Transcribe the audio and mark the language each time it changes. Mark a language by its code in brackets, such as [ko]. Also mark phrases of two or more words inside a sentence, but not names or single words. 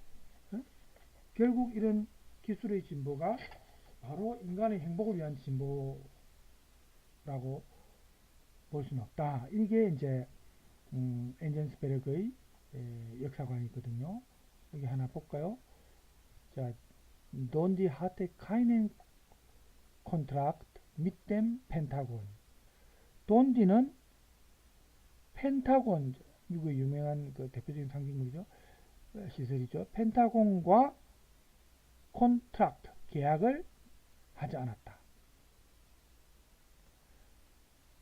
[ko] 결국 이런 기술의 진보가 바로 인간의 행복을 위한 진보라고 볼 수는 없다. 이게 이제 엔젠스베르그의 역사관이거든요. 여기 하나 볼까요? 자, [de] Dondi hatte keinen Kontrakt mit dem Pentagon. [ko] 돈디는 펜타곤, 미국의 유명한 그 대표적인 상징물이죠. 시설이죠. 펜타곤과 콘트랙트, 계약을 하지 않았다.